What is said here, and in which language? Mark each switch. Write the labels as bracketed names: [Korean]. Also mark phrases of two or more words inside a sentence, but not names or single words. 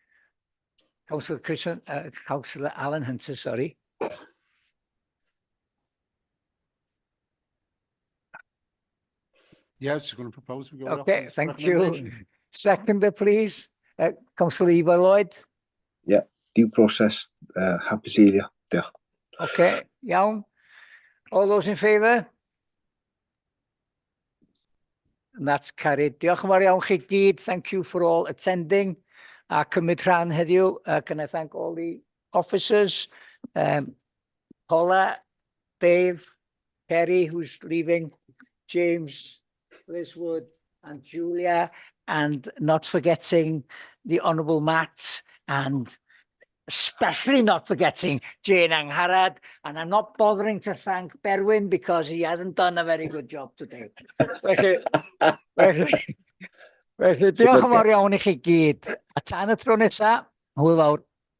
[English] Councillor Alan Hunter, sorry. Yeah, it's going to propose. We go with Okay, officers' thank you. recommendation. Seconder, please. Councillor Eva Lloyd. Yeah, due process. [Welsh] Hapus i eilio. Diolch. Okay, iawn. [English] All those in favour? And that's carried. [Welsh] Diolch yn fawr iawn chi gyd. [English] Thank you for all attending. [Welsh] A cymryd rhan heddiw. [English] Can I thank all the officers? Paula, Dave, Kerry, who's leaving, James, Liz Wood, and Julia, and not forgetting the Honourable Matt, and especially not forgetting Jane Angharad, and I'm not bothering to thank Berwyn because he hasn't done a very good job today. [Welsh] Felly, diolch yn fawr iawn i chi gyd. A tan y tro nesa, hwyl fawr.